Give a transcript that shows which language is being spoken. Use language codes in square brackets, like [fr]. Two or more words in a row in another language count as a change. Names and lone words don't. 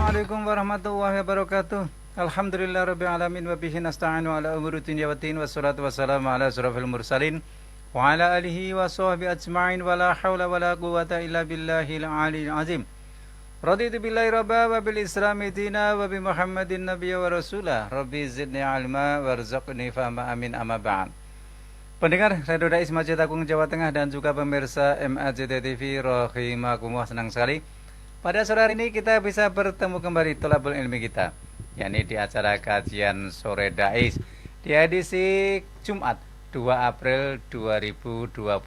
[ar] السلام عليكم ورحمة الله وبركاته. الحمد لله رب العالمين وبه نستعين على أمور الدنيا والدين والصلاة والسلام على أشرف المرسلين وعلى آله وصحبه أجمعين ولا حول ولا قوة إلا بالله العلي العظيم. رضيت بالله ربا وبالإسلام دينا وبمحمد نبيا ورسولا. رب زدني علما وارزقني فهما آمين أما بعد. [id] Pendengar Radio Dais Masjid Agung Jawa Tengah dan juga pemirsa MAJT TV rahimakumullah, senang sekali pada sore hari ini kita bisa bertemu kembali [ar] طلاب العلم [id] kita, yakni di acara kajian sore Dais di edisi Jumat 2 April 2021.